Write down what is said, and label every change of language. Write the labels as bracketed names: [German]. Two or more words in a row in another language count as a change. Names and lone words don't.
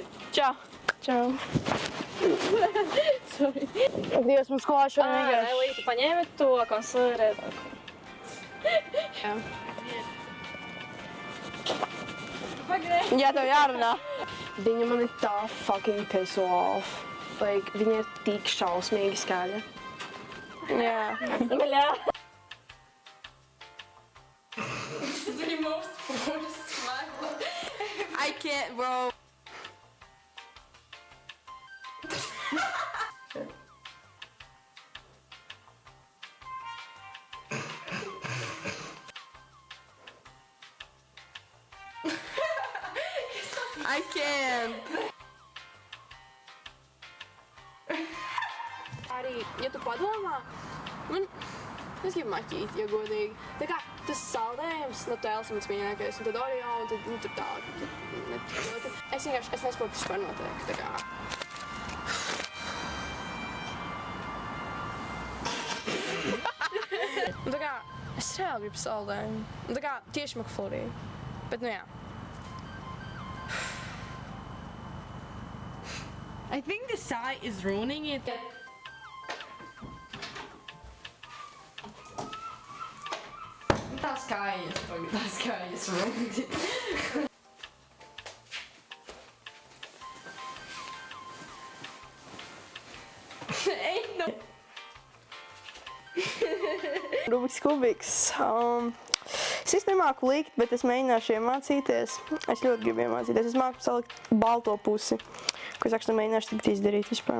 [Latvian] Čau. Čau. Sorry. [Russian] Где мы сквашиваем? [Latvian] Elī, tu paņēmi to konsolidētu. Jā. Pagaidi. Jā, tev jārunā. Viņa man ir tā [English] fucking piss off. [Latvian] Like, viņa ir tik šausmīgi skaļa. Jā. Bļā. [English] The most forced smile. I can't, bro. I can't. [Latvian] Arī, ja tu padomā, es gribu maķīt, ja godīgi. Tā kā tas saldējums, tēls mans mīļākais, un tad Oreo, un tad, tur tā, es vienkārši, es nesaprotu, kas par notiek, tā kā. Un tā kā, es reāli gribu saldējumu. Un tā kā, tieši McFlurry. Bet, jā. [English] I think the sigh is ruining it. [Latvian] Tas kājas [English] ruined it. Ain't no. [Latvian] Rubiks kubiks. Es nemāku likt, bet es mēģināšu iemācīties. Es ļoti gribu iemācīties. Es māku salikt balto pusi, ko es actually mēģināšu tikt izdarīt vispār.